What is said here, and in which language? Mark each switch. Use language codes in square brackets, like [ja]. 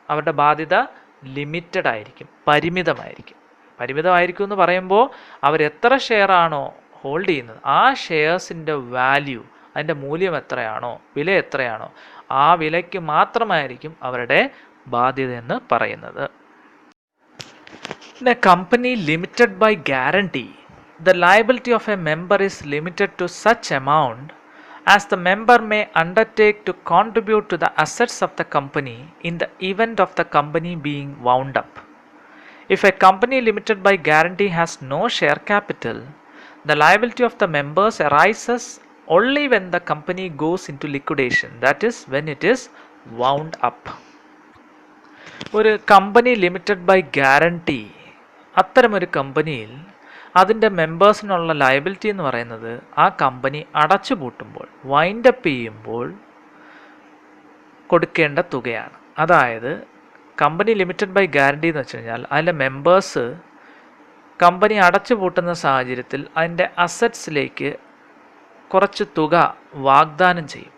[ml] അവരുടെ ബാധ്യത ലിമിറ്റഡ് ആയിരിക്കും, പരിമിതമായിരിക്കും. പരിമിതമായിരിക്കും എന്ന് പറയുമ്പോൾ അവരെത്ര ഷെയറാണോ ഹോൾഡ് ചെയ്യുന്നത് ആ ഷെയർസിൻ്റെ വാല്യൂ, അതിൻ്റെ മൂല്യം എത്രയാണോ, വില എത്രയാണോ ആ വിലയ്ക്ക് മാത്രമായിരിക്കും അവരുടെ ബാധ്യത എന്ന് പറയുന്നത്. [en] In a company limited by guarantee, the liability of a member is limited to such amount as the member may undertake to contribute to the assets of the company in the event of the company being wound up. If a company limited by guarantee has no share capital, the liability of the members arises only when the company goes into liquidation, that is when it is wound up. [ml] ഒരു company limited by guarantee, അത്തരമൊരു കമ്പനിയിൽ അതിൻ്റെ മെമ്പേഴ്സിനുള്ള liability എന്ന് പറയുന്നത് ആ company അടച്ചു പൂട്ടുമ്പോൾ, wind up ചെയ്യുമ്പോൾ കൊടുക്കേണ്ട തുകയാണ്. അതായത് കമ്പനി ലിമിറ്റഡ് ബൈ ഗ്യാരണ്ടി എന്ന് വെച്ച് കഴിഞ്ഞാൽ അതിലെ മെമ്പേഴ്സ് കമ്പനി അടച്ചു പൂട്ടുന്ന സാഹചര്യത്തിൽ അതിൻ്റെ അസറ്റ്സിലേക്ക് കുറച്ച് തുക വാഗ്ദാനം ചെയ്യും.